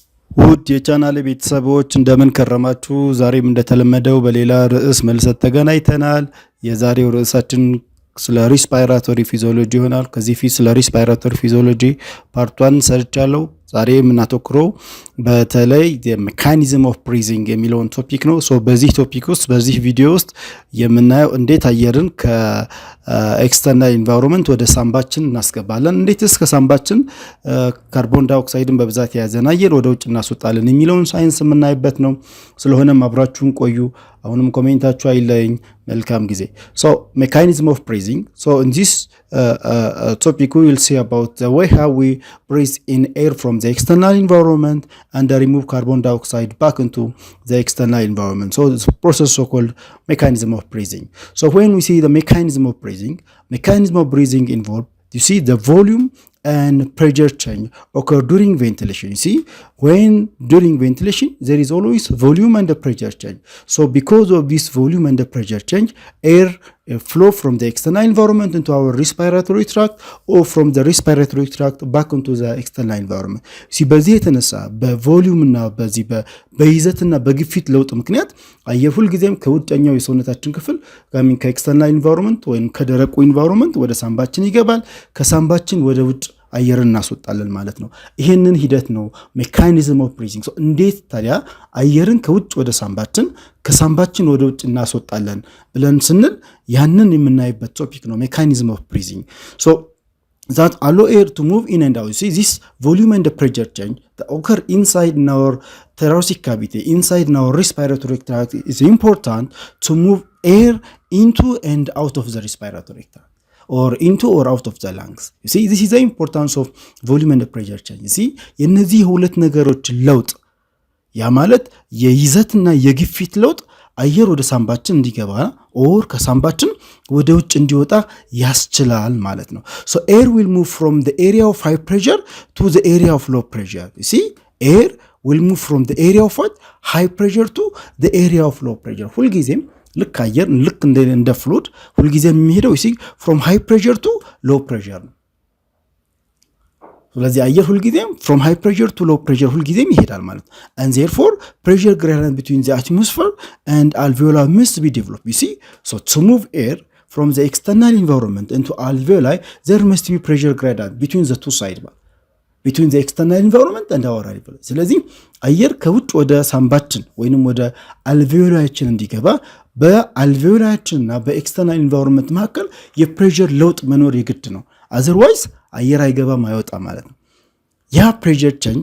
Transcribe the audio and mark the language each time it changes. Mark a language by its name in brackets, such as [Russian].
[Amharic] ውድ የቻናሌ ቤተሰቦች እንደምን ከረማችሁ? ዛሬም እንደተለመደው በሌላ ርዕስ መልሰት ተገናኝተናል። የዛሬው ርዕሳችን ስለ ሪስፓይራቶሪ ፊዚዮሎጂ ይሆናል። ከዚህ ፊት ስለ ሪስፓይራቶሪ ፊዚዮሎጂ ፓርት 1 ሰርቻለሁ። ዛሬ የምናተኩረው በተለይ ሜካኒዝም ኦፍ ብሪዚንግ የሚለውን ቶፒክ ነው። በዚህ ቶፒክ ውስጥ በዚህ ቪዲዮ ውስጥ የምናየው እንዴት አየርን ከኤክስተርናል ኢንቫይሮንመንት ወደ ሳምባችን እናስገባለን፣ እንዴትስ ከሳምባችን ካርቦን ዳይኦክሳይድን በብዛት የያዘን አየር ወደ ውጭ እናስወጣለን የሚለውን ሳይንስ የምናይበት ነው። ስለሆነም አብራችሁን ቆዩ። አሁንም ኮሜንታችሁ አይለኝ። መልካም ጊዜ። mechanism of breathing. [English] In this topic we will see about the way how we breathe in air from the external environment and remove carbon dioxide back into the external environment. This process is called mechanism of breathing. When we see the mechanism of breathing involved, you see the volume and pressure change occur during ventilation. You see, when during ventilation there is always volume and the pressure change. Because of this volume and the pressure change, air flow from the external environment into our respiratory tract or from the respiratory tract back into the external environment. [Amharic] See, በዚህ የተነሳ በቮሊዩም እና በዚህ በይዘትና በግፊት ለውጥ ምክንያት አየር ሁሉ ጊዜም ከውጭኛው የሰውነታችን ክፍል ከኤክስተርናል ኢንቫይሮንመንት ወይም ከደረቁ ኢንቫይሮንመንት ወደ ሳምባችን ይገባል፣ ከሳምባችን ወደ ውጭ አየርን እናስወጣለን ማለት ነው። ይሄንን ሂደት ነው ሜካኒዝም ኦፍ ብሪዚንግ። እንዴት ታዲያ አየርን ከውጭ ወደ ሳምባችን ከሳምባችን ወደ ውጭ እናስወጣለን ብለን ስንል ያንን የምናይበት ቶፒክ ነው ሜካኒዝም ኦፍ ብሪዚንግ። [English] that allow air to move in and out. You see, this volume and the pressure change that occur inside in our thoracic cavity, inside in our respiratory tract, is important to move air into and out of the respiratory tract, or into or out of the lungs. You see, this is the importance of volume and the pressure change. [Amharic] You see, የነዚህ ሁለት ነገሮች ለውጥ ያ ማለት የይዘትና የግፊት ለውጥ አየር ወደ ሳምባችን እንዲገባ ኦር ከሳምባችን ወደ ውጭ እንዲወጣ ያስችላል ማለት ነው። [English] air will move from the area of high pressure to the area of low pressure. You see, air will move from the area of high pressure to the area of low pressure. [Amharic] ሁልጊዜም ልክ አየር ልክ እንደ ፍሉድ ሁልጊዜም የሚሄደው [English] you see from high pressure to low pressure [Amharic] ነው። ስለዚህ አየር ሁልጊዜም [English] from high pressure to low pressure [Amharic] ሁልጊዜም ይሄዳል ማለት ነው። [English] and therefore pressure gradient between the atmosphere and alveoli must be developed. You see, to move air from the external environment into alveoli there must be pressure gradient between the two sides, between the external environment and our alveoli. [Amharic] ስለዚህ አየር ከውጭ ወደ ሳምባችን ወይንም ወደ አልቬኦላችን እንዲገባ በአልቬኦላችንና በኤክስተርናል ኢንቫይሮንመንት መካከል የፕሬሸር ለውጥ መኖር የግድ ነው። otherwise አየር አይገባም አይወጣ ማለት ነው። ያ ፕሬሸር